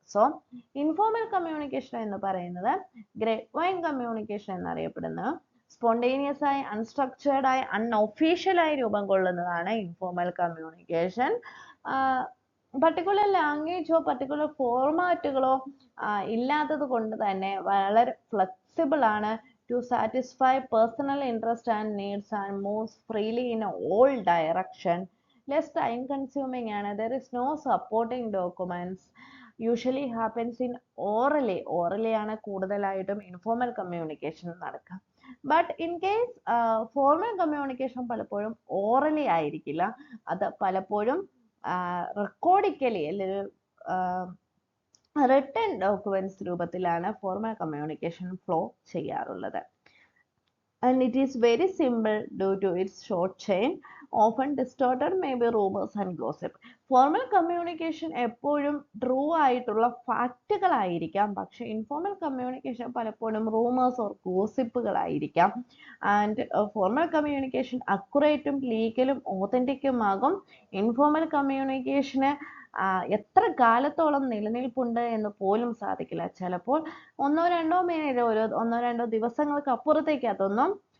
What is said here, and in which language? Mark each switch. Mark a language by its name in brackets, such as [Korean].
[Malayalam] So informal communication എന്ന് പറയുന്നത് grape wine communication എന്നറിയപ്പെടുന്ന സ്പോണ്ടേനിയസ് ആയി, അൺസ്ട്രക്ചേർഡ് ആയി, അൺഒഫീഷ്യലായി രൂപം കൊള്ളുന്നതാണ് ഇൻഫോർമൽ കമ്മ്യൂണിക്കേഷൻ. പർട്ടിക്കുലർ ലാംഗ്വേജോ പർട്ടിക്കുലർ ഫോർമാറ്റുകളോ ഇല്ലാത്തത് കൊണ്ട് തന്നെ വളരെ ഫ്ലെക്സിബിൾ ആണ്. [English] to satisfy personal interest and needs and moves freely in all direction. Less time consuming and there is no supporting documents. Usually happens in orally. [Malayalam] Orally ആണ് കൂടുതലായിട്ടും informal communication നടക്കുക. [English] But in case [Malayalam] formal communication പലപ്പോഴും orally ആയിരിക്കില്ല, അത് പലപ്പോഴും recordically അല്ലെങ്കിൽ written documents രൂപത്തിലാണ് formal communication flow ചെയ്യാറുള്ളത്. [English] And it is very simple due to its short chain, often distorted, maybe rumors and gossip. [Malayalam] Formal communication എപ്പോഴും true ആയിട്ടുള്ള ഫാക്റ്റുകളായിരിക്കാം, പക്ഷെ ഇൻഫോർമൽ കമ്മ്യൂണിക്കേഷൻ പലപ്പോഴും rumours or ഗോസിപ്പുകളായിരിക്കാം. And formal communication അക്യുറേറ്റും ലീഗലും ഓതന്റിക്കും ആകും. Informal കമ്മ്യൂണിക്കേഷന് എത്ര കാലത്തോളം നിലനിൽപ്പുണ്ട് എന്ന് പോലും സാധിക്കില്ല. ചിലപ്പോൾ ഒന്നോ രണ്ടോ ദിവസങ്ങൾക്ക് അപ്പുറത്തേക്ക് അതൊന്നും